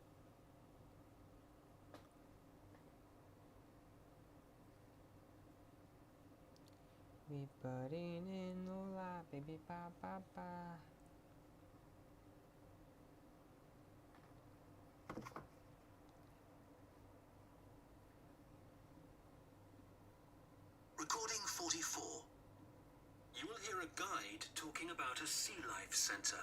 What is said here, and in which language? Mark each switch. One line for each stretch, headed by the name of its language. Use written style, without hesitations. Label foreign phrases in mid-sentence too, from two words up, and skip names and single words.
English: We putting in no lie, baby, pa, pa, pa. Recording 44. You will hear a guide talking about a sea life centre.